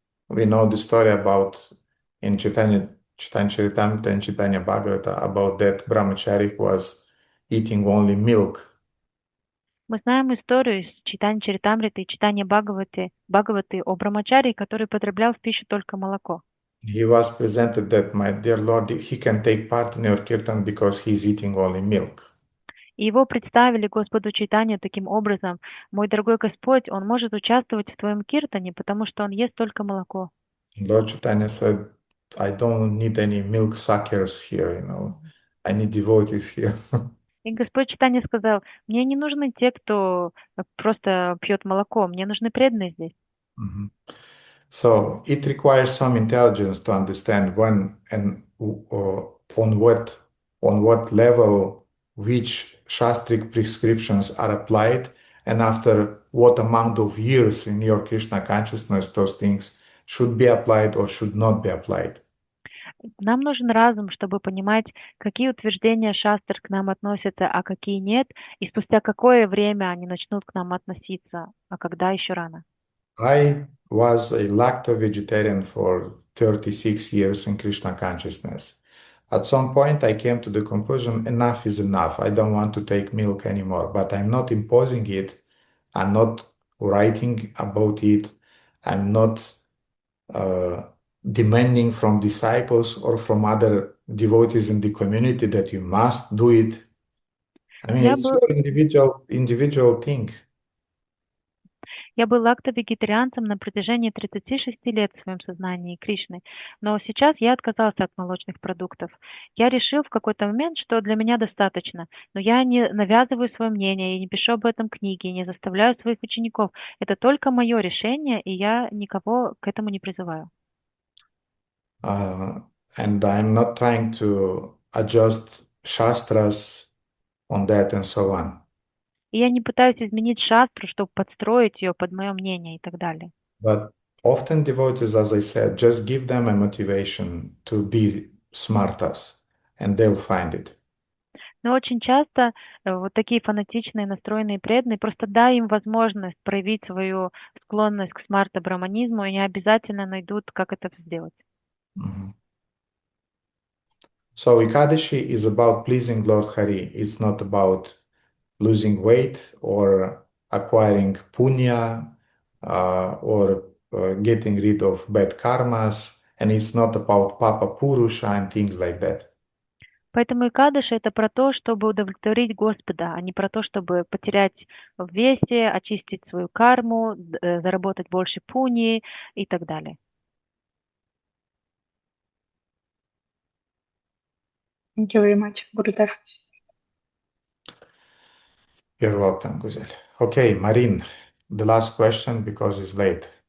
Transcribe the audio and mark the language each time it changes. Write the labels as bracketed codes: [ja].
[en] We know the story about in Chaitanya Charitamrita and Chaitanya Bhagavata about that brahmachari who was eating only milk. [ru] Мы знаем историю из Чайтаньи Чаритамриты и Чайтаньи Бхагаваты о брамачари, который потреблял в пищу только молоко. [en] He was presented that, my dear Lord, he can take part in your kirtan because he is eating only milk. [ru] И его представили Господу Чайтанье таким образом: мой дорогой Господь, он может участвовать в твоем киртане, потому что он ест только молоко. [en] Lord Chaitanya said, I don't need any milk suckers here, I need devotees here. [ru] И Господь Чайтанья сказал: мне не нужны те, кто просто пьет молоко, мне нужны преданные здесь. [en] So it requires some intelligence to understand when and on what level which shastric prescriptions are applied, and after what amount of years in your Krishna consciousness those things should be applied or should not be applied. [ru] Нам нужен разум, чтобы понимать, какие утверждения шастр к нам относятся, а какие нет, и спустя какое время они начнут к нам относиться, а когда еще рано. [en] I was a lacto-vegetarian for 36 years in Krishna consciousness. At some point, I came to the conclusion, enough is enough. I don't want to take milk anymore, but I'm not imposing it. I'm not writing about it. I'm not demanding from disciples or from other devotees in the community that you must do it. I mean, it's your individual thing. [ru] Я был лакто-вегетарианцем на протяжении 36 лет в своем сознании Кришны, но сейчас я отказался от молочных продуктов. Я решил в какой-то момент, что для меня достаточно, но я не навязываю свое мнение, я не пишу об этом книги, не заставляю своих учеников. Это только мое решение, и я никого к этому не призываю. [en] And I'm not trying to adjust shastras on that and so on. [ru] И я не пытаюсь изменить шастру, чтобы подстроить ее под мое мнение и так далее. [en] But often devotees, as I said, just give them a motivation to be smartas, and they'll find it. [ru] Но очень часто вот такие фанатичные настроенные преданные, просто дай им возможность проявить свою склонность к смарта-браманизму, и они обязательно найдут, как это сделать. [en] So Ekadashi is about pleasing Lord Hari. It's not about losing weight or acquiring punya or getting rid of bad karmas. And it's not about Papa Purusha and things like that. [ru] Поэтому Икадыш это про то, чтобы удовлетворить Господа, а не про то, чтобы потерять в весе, очистить свою карму, заработать больше пуни и так далее. [en] Thank you very much, Gurudev. You're welcome, Guzel. Okay, Marin, the last question because it's late.